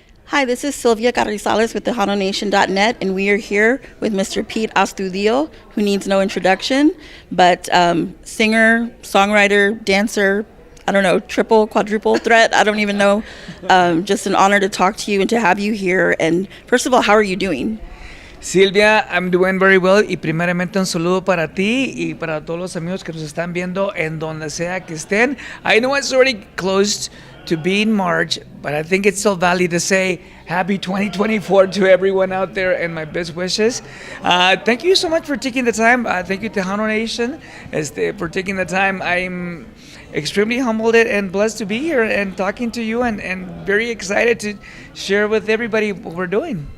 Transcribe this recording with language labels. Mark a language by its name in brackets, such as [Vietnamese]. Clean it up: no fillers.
[English] Hi, this is Sylvia Carrizales with TejanoNation.net, and we are here with Mr. Pete Astudillo, who needs no introduction, but singer, songwriter, dancer, I don't know, triple, quadruple threat, I don't even know. Just an honor to talk to you and to have you here. And first of all, how are you doing? [Spanish] Silvia, [English] I'm doing very well [Spanish] y primeramente un saludo para ti y para todos los amigos que nos están viendo en donde sea que estén. [English] I know it's already close to being March, but I think it's still valid to say happy 2024 to everyone out there and my best wishes. Thank you so much for taking the time. Thank you Tejano Nation for taking the time. I'm extremely humbled and blessed to be here and talking to you and very excited to share with everybody what we're doing.